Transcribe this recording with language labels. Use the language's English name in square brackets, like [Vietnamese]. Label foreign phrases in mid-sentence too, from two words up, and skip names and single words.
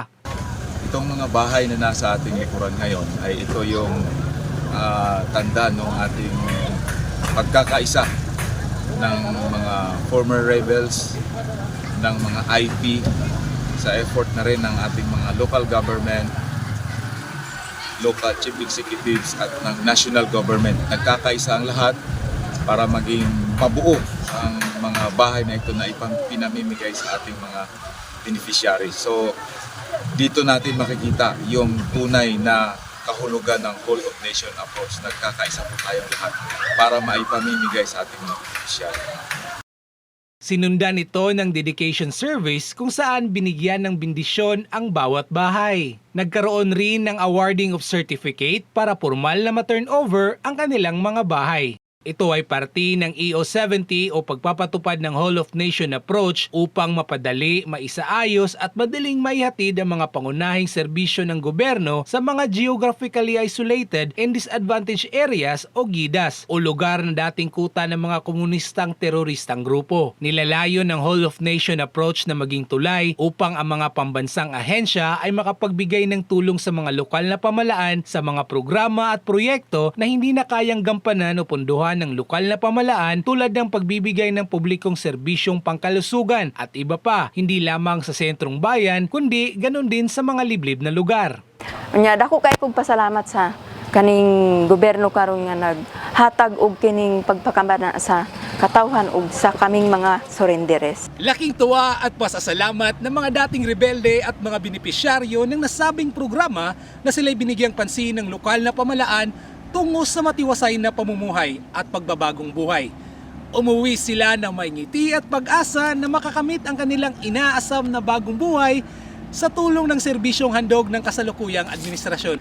[Filipino] Itong mga bahay na nasa ating likuran ngayon ay ito yung tanda ng ating pagkakaisa ng mga [English] former rebels, [Filipino] ng mga IP, sa effort na rin ng ating mga [English] local government, local chief executives [Filipino] at ng [English] national government. [Filipino] Nagkakaisa ang lahat para maging mabuo ang mga bahay na ito na pinamimigay sa ating mga beneficiaries. So dito natin makikita yung tunay na kahulugan ng [English] whole of nation approach. [Filipino] Nagkakaisa po tayong lahat para maipamimigay sa ating mga beneficiaries. Sinundan ito ng [English] dedication service [Filipino] kung saan binigyan ng bendisyon ang bawat bahay. Nagkaroon rin ng [English] awarding of certificate [Filipino] para formal na ma-turnover ang kanilang mga bahay. Ito ay parte ng EO70 o pagpapatupad ng [English] Whole of Nation approach [Filipino] upang mapadali, maisaayos at madaling maihatid ang mga pangunahing serbisyo ng gobyerno sa mga [English] geographically isolated and disadvantaged areas [Filipino] o GIDAs o lugar na dating kuta ng mga komunistang teroristang grupo. Nilalayo ng [English] Whole of Nation approach [Filipino] na maging tulay upang ang mga pambansang ahensya ay makapagbigay ng tulong sa mga lokal na pamalaan sa mga programa at proyekto na hindi na kayang gampanan o punduhan ng lokal na pamalaan tulad ng pagbibigay ng publikong serbisyong pangkalusugan at iba pa, hindi lamang sa sentrong bayan kundi ganun din sa mga liblib na lugar. [Cebuano] Unya dako kay kog pasalamat sa kaning gobyerno karon nga naghatag og kining pagpakambana sa katawhan ug sa kaming mga surrenderes. [Filipino] Laking tuwa at pasasalamat ng mga dating rebelde at mga benepisyaryo ng nasabing programa na sila'y binigyang pansin ng lokal na pamalaan tungo sa matiwasay na pamumuhay at pagbabagong buhay. Umuwi sila ng may ngiti at pag-asa na makakamit ang kanilang inaasam na bagong buhay sa tulong ng serbisyong handog ng kasalukuyang administrasyon.